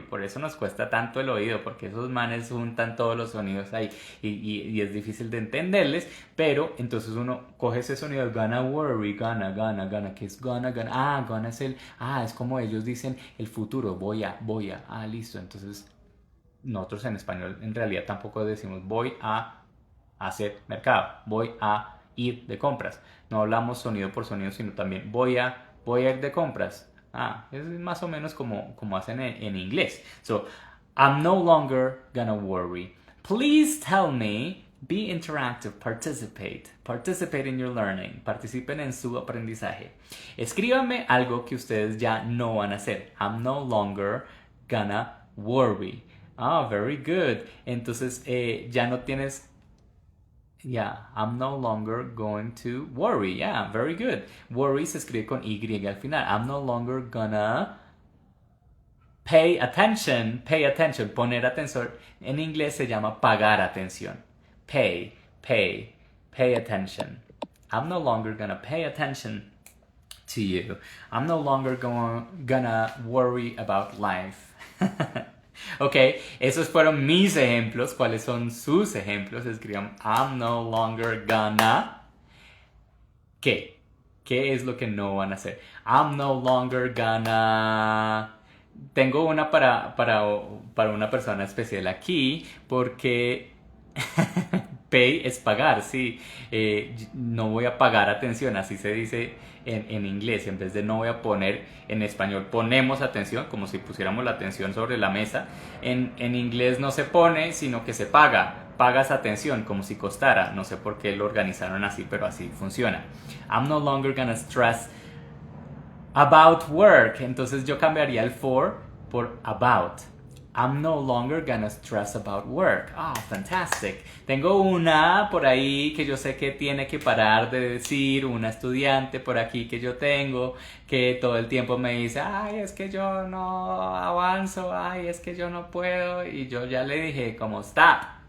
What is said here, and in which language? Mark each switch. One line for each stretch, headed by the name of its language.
Spanish: Por eso nos cuesta tanto el oído, porque esos manes juntan todos los sonidos ahí y es difícil de entenderles, pero entonces uno coge ese sonido, gonna worry, gonna, que es gonna, gonna es es como ellos dicen el futuro, voy a, listo, entonces nosotros en español en realidad tampoco decimos voy a hacer mercado, voy a ir de compras. No hablamos sonido por sonido, sino también voy a ir de compras. Es más o menos como hacen en inglés.
English: So, I'm no longer gonna worry. Please tell me, be interactive, participate in your learning,
Spanish: participen en su aprendizaje. Escríbanme algo que ustedes ya no van a hacer.
English: I'm no longer gonna worry. Very good.
Spanish: Entonces, ya no tienes.
English: Yeah, I'm no longer going to worry. Yeah, very good.
Spanish: Worry se escribe con Y al final.
English: I'm no longer gonna pay attention. Pay attention.
Spanish: Poner atención. En inglés se llama pagar atención.
English: Pay attention. I'm no longer gonna pay attention to you. I'm no longer gonna worry about life.
Spanish: Ok, esos fueron mis ejemplos. ¿Cuáles son sus ejemplos?
English: Escriban I'm no longer gonna. ¿Qué?
Spanish: ¿Qué es lo que no van a hacer?
English: I'm no longer gonna.
Spanish: Tengo una para una persona especial aquí porque pay es pagar, sí. No voy a pagar atención, así se dice en inglés. En vez de no voy a poner, en español ponemos atención, como si pusiéramos la atención sobre la mesa. En inglés no se pone, sino que se paga. Pagas atención, como si costara. No sé por qué lo organizaron así, pero así funciona.
English: I'm no longer gonna stress about work.
Spanish: Entonces yo cambiaría el for por about.
English: I'm no longer gonna stress about work. Fantastic.
Spanish: Tengo una por ahí que yo sé que tiene que parar de decir, una estudiante por aquí que yo tengo, que todo el tiempo me dice, es que yo no avanzo, es que yo no puedo. Y yo ya le dije como, stop.